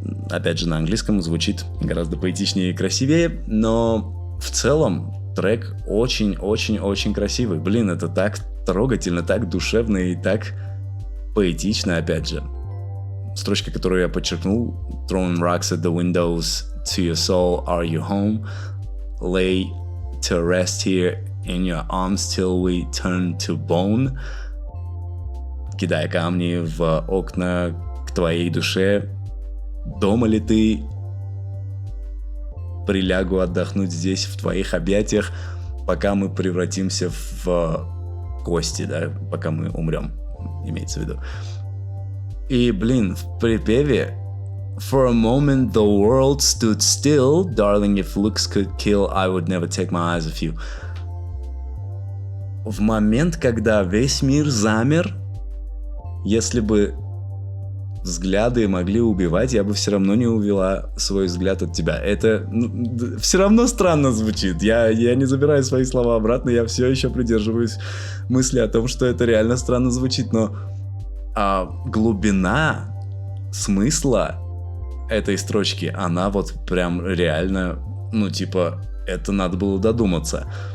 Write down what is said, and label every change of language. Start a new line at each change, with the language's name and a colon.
Russian: Опять же, на английском звучит гораздо поэтичнее и красивее, но в целом трек очень-очень-очень красивый. Это так трогательно, так душевно и так поэтично, опять же. Строчка, которую я подчеркнул:
English: Throwing rocks at the windows to your soul, are you home? Lay to rest here in your arms till we turn to bone.
Russian: Кидая камни в окна к твоей душе, дома ли ты? Прилягу отдохнуть здесь, в твоих объятиях, пока мы превратимся в кости, да, пока мы умрем, имеется в виду. И, в припеве
English: For a moment the world stood still, darling, if looks could kill, I would never take my eyes off you.
Russian: В момент, когда весь мир замер, если бы взгляды могли убивать, я бы все равно не увела свой взгляд от тебя. Это все равно странно звучит. Я не забираю свои слова обратно, я все еще придерживаюсь мысли о том, что это реально странно звучит, но глубина смысла этой строчки, она вот прям реально, это надо было додуматься.